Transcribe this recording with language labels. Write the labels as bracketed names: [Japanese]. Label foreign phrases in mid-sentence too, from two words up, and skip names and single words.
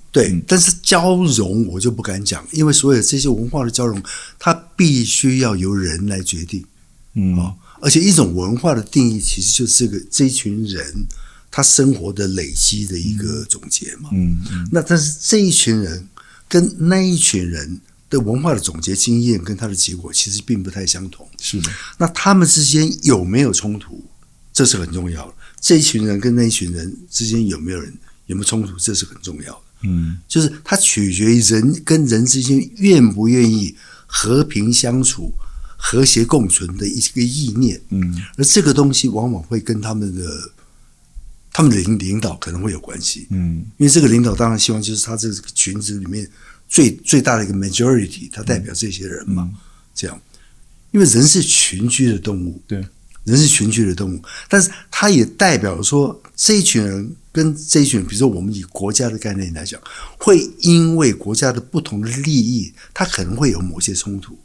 [Chinese] 對，但是交融我就不敢講，因為所有這些文化的交融，它必須要由人來決定，而且一種文化的定義其實就是這一群人他生活的累積的一個總結嘛，那但是這一群人跟那一群人的文化的總結經驗跟他的結果其實並不太相同，是的，那他們之間有沒有衝突，這是很重要的。這一群人跟那一群人之間有沒有衝突，這是很重要的。就是它取決於人跟人之間願不願意和平相處、和諧共存的一個意念。而這個東西往往會跟他們的領導可能會有關係。因為這個領導當然希望就是他這個群子裡面最大的一個 majority，他代表這些人嘛。這樣，因為人是群居的動物。對。人是群居的動物，但是它也代表說這一群人跟這一群人，比如說我們以國家的概念來講，會因為國家的不同的利益，它可能會有某些衝突。